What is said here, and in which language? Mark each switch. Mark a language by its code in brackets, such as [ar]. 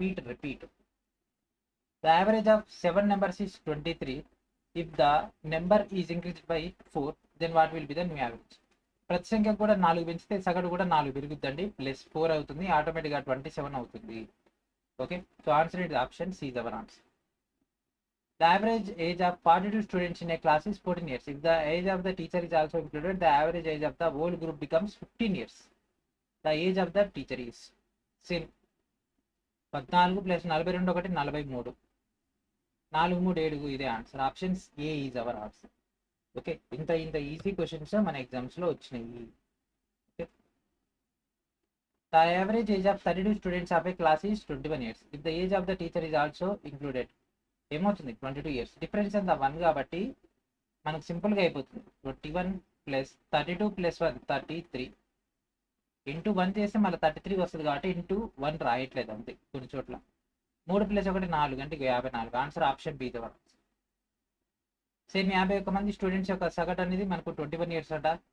[en] Repeat. The average of 7 numbers is 23 if the number is increased by 4 then what will be the new average. [te] ప్రతి సంఖ్య కూడా 4 పెంచితే సగటు కూడా 4 పెరుగుద్దండి, plus 4 అవుతుంది, ఆటోమేటిక్గా 27 అవుతుంది. [en] Okay, so answer is option C is our answer. The average age of 42 students in a class is 14 years. If the age of the teacher is also included, the average age of the whole group becomes 15 years. The age of the teacher is same. [te] 14 plus 42 ఒకటి 43. 4 3 7 ఇదే answer. [en] Options A is our answer. [te] Okay, ఇంత easy questions మన ఎగ్జామ్స్లో వచ్చినాయి. [en] Okay, the average age of 32 students of a class is 21 years. If the age of the teacher is also included, [te] ఏమవుతుంది 22 years. Difference అంతా 1 కాబట్టి మనకు సింపుల్గా అయిపోతుంది. 21 ప్లస్ 32 ప్లస్ 1 33 ఇంటూ 1 చేస్తే మళ్ళీ 33 వస్తుంది కాబట్టి ఇంటూ 1 రాయట్లేదు అంతే కొన్ని చోట్ల. 3 ప్లస్ 1 4 అంటే 54. Answer option be the one. Same 51 మంది స్టూడెంట్స్ యొక్క సగటు అనేది మనకు 21 ఇయర్స్ అంట.